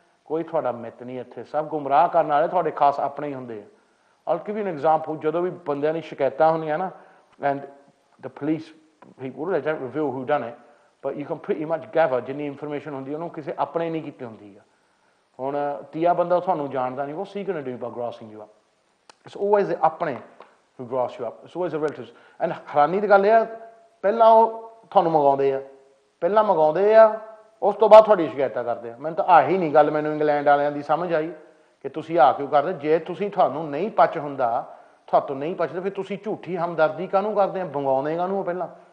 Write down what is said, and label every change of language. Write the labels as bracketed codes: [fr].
[pa] ਕੋਈ ਤੁਹਾਡਾ ਮਿੱਤ ਨਹੀਂ ਇੱਥੇ, ਸਭ ਗੁੰਮਰਾਹ ਕਰਨ ਵਾਲੇ ਤੁਹਾਡੇ ਖਾਸ ਆਪਣੇ ਹੀ ਹੁੰਦੇ ਆ। [en] I'll give you an example. [pa] ਜਦੋਂ ਵੀ ਬੰਦਿਆਂ ਦੀ ਸ਼ਿਕਾਇਤਾਂ ਹੁੰਦੀਆਂ ਨਾ [en] and the police people, they don't reveal who done it, but you can pretty much gather [pa] ਜਿੰਨੀ ਇਨਫੋਰਮੇਸ਼ਨ ਹੁੰਦੀ ਉਹਨੂੰ ਕਿਸੇ ਆਪਣੇ ਨਹੀਂ ਕੀਤੀ ਹੁੰਦੀ ਆ। ਹੁਣ ਤੀਆ ਬੰਦਾ ਤੁਹਾਨੂੰ ਜਾਣਦਾ ਨਹੀਂ, [en] what's he going to do by grassing you up? It's always the ਆਪਣੇ who grass you up. It's always the relatives. [pa] And ਹੈਰਾਨੀ ਦੀ ਗੱਲ ਇਹ ਆ ਪਹਿਲਾਂ ਉਹ ਤੁਹਾਨੂੰ ਮੰਗਾਉਂਦੇ ਆ, ਉਸ ਤੋਂ ਬਾਅਦ ਤੁਹਾਡੀ ਸ਼ਿਕਾਇਤਾਂ ਕਰਦੇ ਆ। ਮੈਨੂੰ ਤਾਂ ਆਹੀ ਨਹੀਂ ਗੱਲ ਮੈਨੂੰ ਇੰਗਲੈਂਡ ਵਾਲਿਆਂ ਦੀ ਸਮਝ ਆਈ ਕਿ ਤੁਸੀਂ ਆ ਕਿਉਂ ਕਰਦੇ। ਜੇ ਤੁਹਾਨੂੰ ਨਹੀਂ ਪਚ ਹੁੰਦਾ, ਤੁਹਾਤੋਂ ਨਹੀਂ ਪਚਦਾ, ਫਿਰ ਤੁਸੀਂ ਝੂਠੀ ਹਮਦਰਦੀ ਕਾਹਨੂੰ ਕਰਦੇ ਆ? ਮੰਗਾਉਂਦੇ ਕਾਹਨੂੰ ਪਹਿਲਾਂ?